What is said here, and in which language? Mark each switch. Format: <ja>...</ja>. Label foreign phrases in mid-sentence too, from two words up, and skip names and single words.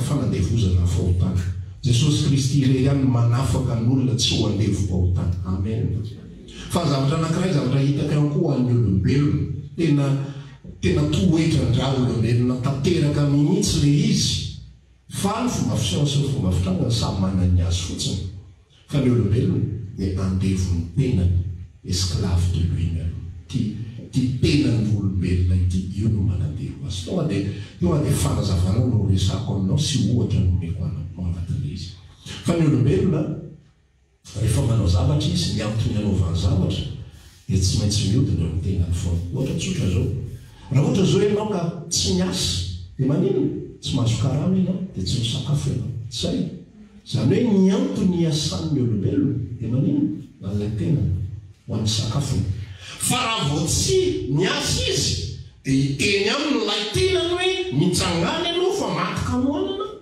<mg>fanandevozana fahotana Jesosy Kristy re ihany manafaka n'olona tsy ho andevo-pahotana amen fa zavatra anankiray zavatra hitaka ihany koa an'ny olombelona tena toetra-ndra olombelona tanteraka mihitsy le izy fa ny fomba fisiansy ny fomba fitrangana samy manany azy fotsiny fa ny olombelona dia andevony tenany</mg> <fr>esclave de lui-même</fr> <mg>ty tenany olombelona ity io no manandevo azy tonga dia fanazavana no resako aminao sy ohatra no meko anatin'le izy fa ny olombelona rehefa manao zavatra izy miantony anaovany zavatra dia tsy maintsy miodina eo amitenany foana ohatra tsotra zao raha ohatra zao ianao ka tsy miasa dia maninona tsy mahazo karama ianao dia tsy misakafo ianao zay zany hoe miantony iasan'ny olombelona dia maninona nalay tenany ho an'ny sakafony fa raha vao tsy miasa izy dia hiteny aminy lay tenany hoe mitsangany ianao fa matika moanana</mg>